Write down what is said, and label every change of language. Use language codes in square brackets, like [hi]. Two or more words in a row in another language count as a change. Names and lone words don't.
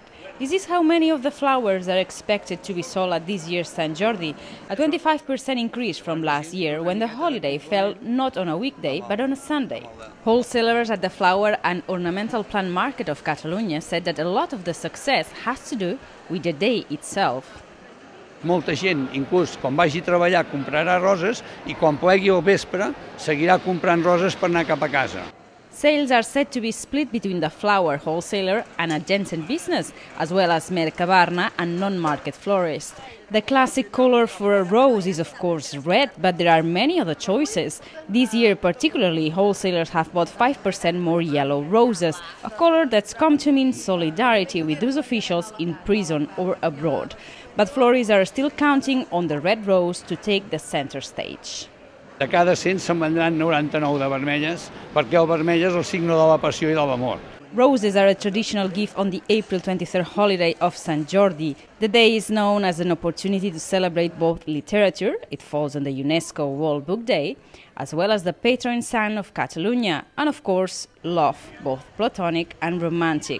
[en] This is how many of the flowers are expected to be sold at this year's Sant Jordi, a 25% increase from last year when the holiday fell not on a weekday but on a Sunday. Wholesalers at the flower and ornamental plant market of Catalonia said that a lot of the success has to do with the day itself. [ca] Molta gent, inclús quan vagi a treballar, comprarà roses i quan plegui al vespre seguirà comprant roses per anar cap a casa. [en] Sales are said to be split between the flower wholesaler and adjacent business, as well as Mercabarna and non-market florists. The classic color for a rose is of course red, but there are many other choices. This year particularly, wholesalers have bought 5% more yellow roses, a color that's come to mean solidarity with those officials in prison or abroad. But florists are still counting on the red rose to take the center stage. [ca] De cada 100 se'n vendran 99 de vermelles, perquè el vermell és el signe de la passió i de l'amor. [en] Roses are a traditional gift on the April 23rd holiday of Sant Jordi. The day is known as an opportunity to celebrate both literature, it falls on the UNESCO World Book Day, as well as the patron saint of Catalonia, and of course, love, both platonic and romantic.